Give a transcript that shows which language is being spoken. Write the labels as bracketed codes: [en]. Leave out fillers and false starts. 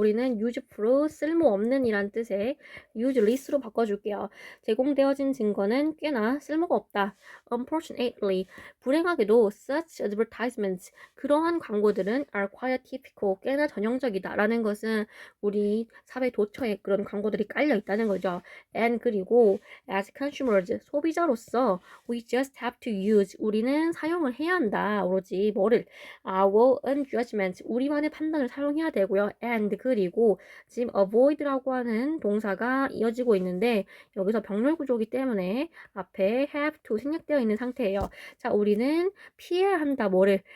[ko] 우리는 useful, 쓸모없는 이란 뜻의 useless로 바꿔줄게요. 제공되어진 증거는 꽤나 쓸모가 없다. [en] Unfortunately, [ko] 불행하게도 [en] such advertisements, [ko] 그러한 광고들은 [en] are quite typical, [ko] 꽤나 전형적이다 라는 것은 우리 사회 도처에 그런 광고들이 깔려 있다는 거죠. [en] And [ko] 그리고 [en] as consumers, [ko] 소비자로서 [en] we just have to use, [ko] 우리는 사용을 해야 한다. 오로지 뭐를? [en] Our own judgment, [ko] 우리만의 판단을 사용해야 되고요. And 그리고 지금 avoid라고 하는 동사가 이어지고 있는데 여기서 병렬 구조이기 때문에 앞에 have to 생략되어 있는 상태예요. 자, 우리는 피해야 한다. 뭐를?